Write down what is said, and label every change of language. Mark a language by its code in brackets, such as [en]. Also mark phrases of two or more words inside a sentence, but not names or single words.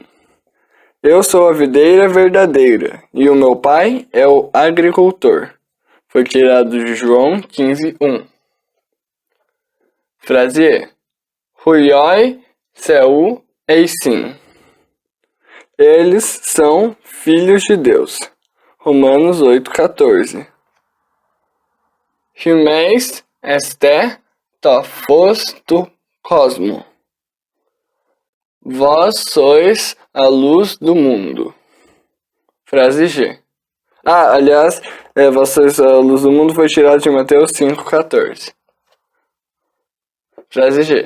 [pt] Eu sou a videira verdadeira, e o meu pai é o agricultor. Foi tirado de João 15:1. Frase E. [el] Υἱοὶ θεοῦ εἰσιν. [pt] Eles são filhos de Deus. Romanos 8:14. [el] Ὑμεῖς ἐστε τὸ φῶς τοῦ κόσμου. [pt] Vós sois a luz do mundo. Frase G. Aliás, vós sois a luz do mundo foi tirado de Mateus 5:14. Frase G.